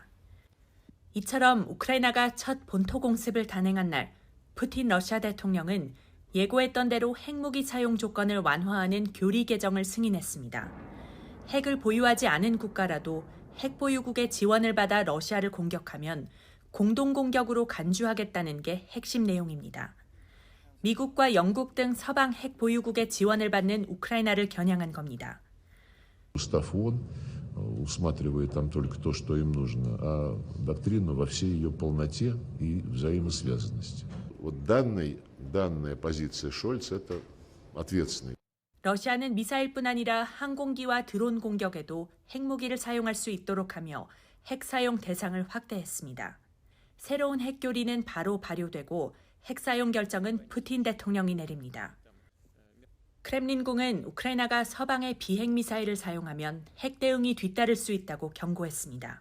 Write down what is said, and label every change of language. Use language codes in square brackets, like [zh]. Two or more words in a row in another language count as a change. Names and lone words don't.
[ko] 이처럼 우크라이나가 첫 본토 공습을 단행한 날 푸틴 러시아 대통령은 예고했던 대로 핵무기 사용 조건을 완화하는 교리 개정을 승인했습니다. 핵을 보유하지 않은 국가라도 핵 보유국의 지원을 받아 러시아를 공격하면 공동공격으로 간주하겠다는 게 핵심 내용입니다. 미국과 영국 등 서방 핵 보유국의 지원을 받는 우크라이나를 겨냥한 겁니다. [ru] Устав ООН усматривает там только то, что им нужно, а доктрину во всей ее полноте и взаимосвязанности. Вот данная позиция Шольца – это ответственный. [ko] 러시아는 미사일뿐 아니라 항공기와 드론 공격에도 핵무기를 사용할 수 있도록 하며 핵 사용 대상을 확대했습니다. 새로운 핵 교리는 바로 발효되고 핵 사용 결정은 푸틴 대통령이 내립니다. 크렘린궁은 우크라이나가 서방의 비핵 미사일을 사용하면 핵 대응이 뒤따를 수 있다고 경고했습니다.